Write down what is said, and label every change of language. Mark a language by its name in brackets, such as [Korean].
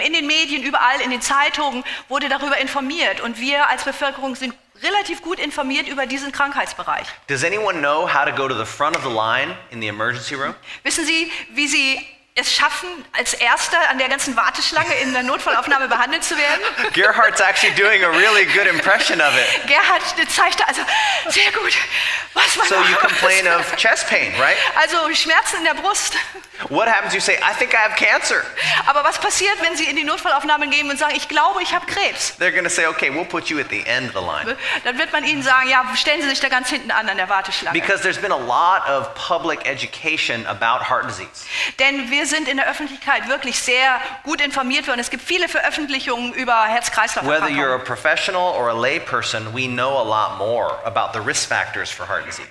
[German] In den Medien, überall, in den Zeitungen wurde darüber informiert und wir als Bevölkerung sind relativ gut informiert über diesen Krankheitsbereich. [English] Does anyone know how to go to the front of the line in the emergency room? [German] Wissen Sie, wie Sie es schaffen, als Erster an der ganzen Warteschlange in der Notfallaufnahme behandelt zu werden. [English] Gerhard's actually doing a really good impression of it. [German] Gerhard zeigte also sehr gut, was man [English] So you complain of chest pain, right? [German] Also Schmerzen in der Brust. [English] What happens? You say, I think I have cancer. [German] Aber was passiert, wenn Sie in die Notfallaufnahme gehen und sagen, ich glaube, ich habe Krebs? [English] They're going to say, okay, we'll put you at the end of the line. [German] Dann wird man Ihnen sagen, ja, stellen Sie sich da ganz hinten an der Warteschlange. [English] Because there's been a lot of public education about heart disease. [German] Denn wir sind in der Öffentlichkeit wirklich sehr gut informiert worden. Es gibt viele Veröffentlichungen über Herz-Kreislauf-Erkrankungen. [English] Whether you're a professional or a lay person, we know a lot more about the risk factors for heart disease.